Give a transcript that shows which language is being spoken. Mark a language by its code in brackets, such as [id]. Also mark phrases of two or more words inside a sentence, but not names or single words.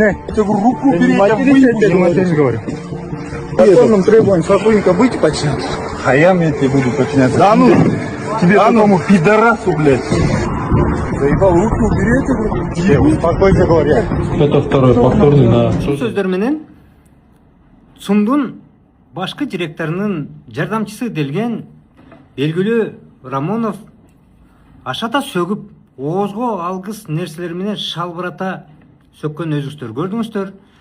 [ru] Я говорю, руку убери, я матерись, говорю. по законным требованиям сотрудника быть подчиняться. А я тебе буду подчиняться. Да ну, тебе такому пидорасу, блядь. Заебал, руку убери, я тебе говорю. Успокойся, говорю. Это второй повторный, да. [ky] Ушул сөздөр менен ЦУМдун башкы директорунун жардамчысы делген белгилүү Рамонов ашата сөгүп, оозго алгыс нерселер менен шалбырата сөккөн өзүңүздөр көрдүңүздөр.